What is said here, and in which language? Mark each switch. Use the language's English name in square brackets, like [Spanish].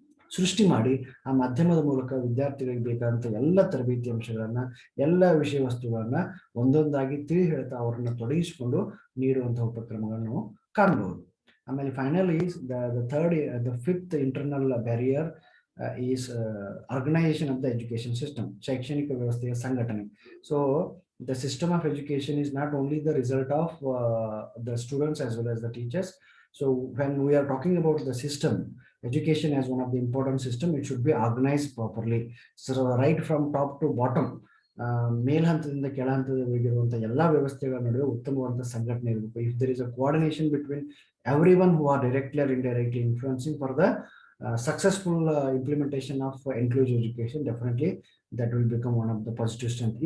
[Kannada] ಸೃಷ್ಟಿ ಮಾಡಿ ಆ ಮಾಧ್ಯಮದ ಮೂಲಕ ವಿದ್ಯಾರ್ಥಿಗಳಿಗೆ ಬೇಕಾದಂತ ಎಲ್ಲ ತರಬೇತಿ ಅಂಶಗಳನ್ನ, ಎಲ್ಲ ವಿಷಯ ವಸ್ತುಗಳನ್ನ ಒಂದೊಂದಾಗಿ ತಿಳಿ ಹೇಳ್ತಾ ಅವರನ್ನ ತೊಡಗಿಸಿಕೊಂಡು ನೀಡುವಂತಹ ಉಪಕ್ರಮಗಳನ್ನು ನಾವು ಕಾಣಬಹುದು. [English] ಆಮೇಲೆ finally the fifth internal barrier is organisation of the education system, [Kannada] ಶೈಕ್ಷಣಿಕ ವ್ಯವಸ್ಥೆಯ ಸಂಘಟನೆ. [English] So the system of education is not only the result of the students as well as the teachers. So when we are talking about the system, education as one of the important system, it should be organized properly. So right from top to bottom, [Kannada] ಮೇಲ್ ಹಂತದಿಂದ ಕೆಳ ಹಂತದವರೆಗಿರುವಂತಹ ಎಲ್ಲಾ ವ್ಯವಸ್ಥೆಗಳ ನಡುವೆ ಉತ್ತಮವಾದ ಸಂಘಟನೆ ಇರಬೇಕು. [English] If there is a coordination between everyone who are directly or indirectly influencing for the successful implementation of inclusive education, definitely that will become one of the positive strength.